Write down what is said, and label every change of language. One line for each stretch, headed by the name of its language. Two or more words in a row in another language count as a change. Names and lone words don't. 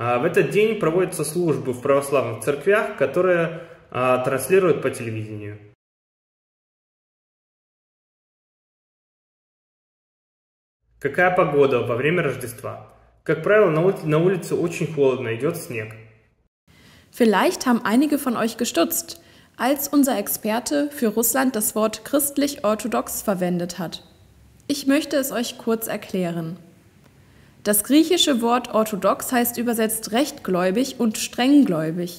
Russian: В этот день проводятся службы в православных церквях, которые транслируют по телевидению. Какая погода во время Рождества? Как правило, на улице очень холодно, идет снег.
German: Vielleicht haben einige von euch gestutzt, als unser Experte für Russland das Wort christlich-orthodox verwendet hat. Ich möchte es euch kurz erklären. Das griechische Wort orthodox heißt übersetzt rechtgläubig und strenggläubig.